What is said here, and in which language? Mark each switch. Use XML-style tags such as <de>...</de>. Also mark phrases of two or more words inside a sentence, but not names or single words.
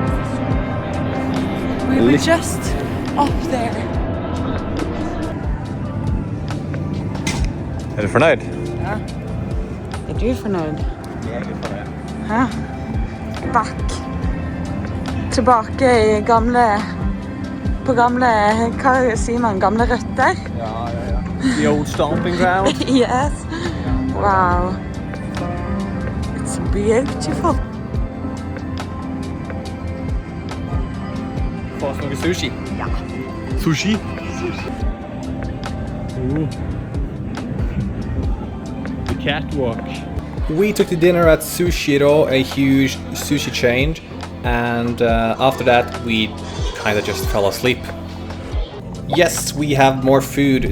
<en>We were just up there.</en> <no>Er du fornøyd? Ja. Er du fornøyd? Jeg er fornøyd. Hæ? Back. Tilbake i gamle... På gamle... Hva sier man? Gamle røtter? Ja.</no> <en>The old stomping ground. Yes. Wow. It's beautiful.</en> <no>Få oss noe sushi. Ja.</no> <en>Sushi? Ooh. The catwalk. We took the dinner at Sushiro, a huge sushi chain, and after that we kind of just fell asleep. Yes, we have more food.</en>